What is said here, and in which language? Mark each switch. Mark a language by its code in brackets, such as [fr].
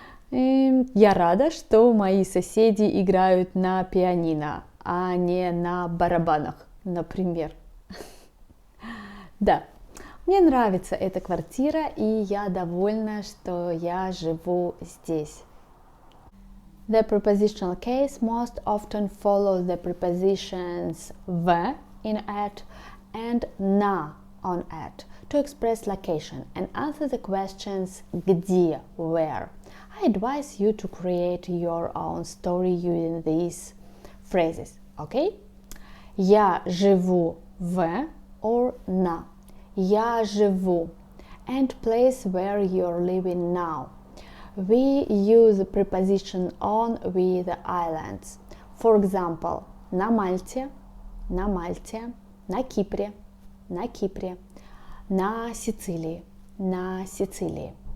[ru] Я рада, что мои соседи играют на пианино, а не на барабанах, например. Да, мне нравится эта квартира, и я довольна, что я живу здесь. [en] The prepositional case most often follows the prepositions в in at and на on at to express location and answer the questions где, where. I advise you to create your own story using these phrases, okay? [ru] Я живу в or на. Я живу. [en] and place where you're living now. We use the preposition on with the islands. For example, [ru] на Мальте, на Мальте, на Кипре, на Кипре, на Сицилии, на Сицилии.